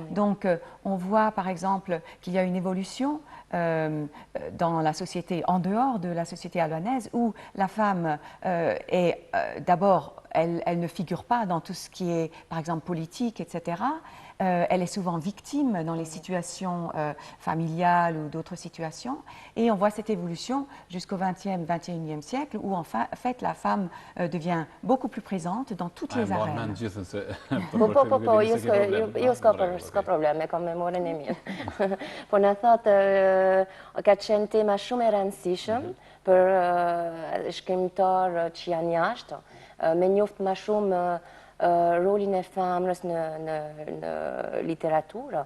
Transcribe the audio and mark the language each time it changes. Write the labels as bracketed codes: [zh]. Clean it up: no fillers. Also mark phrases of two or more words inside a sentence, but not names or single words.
[fr] Donc on voit par exemple qu'il y a une évolution dans la société, en dehors de la société albanaise, où la femme est d'abord, elle ne figure pas dans tout ce qui est, par exemple, politique, etc. Elle est souvent victime dans les situations familiales ou d'autres situations. Et on voit cette évolution jusqu'au XXe, XXIe siècle, où en fait la femme devient beaucoup plus présente dans toutes les arènes. [sq] Jo s'ka problem, e kam memorin e mirë. Po në thotë, ka qenë tema shumë e rëndësishëm për shkrimtar që janë jashtë, me njoftë ma shumë rolin e femrës në literaturë.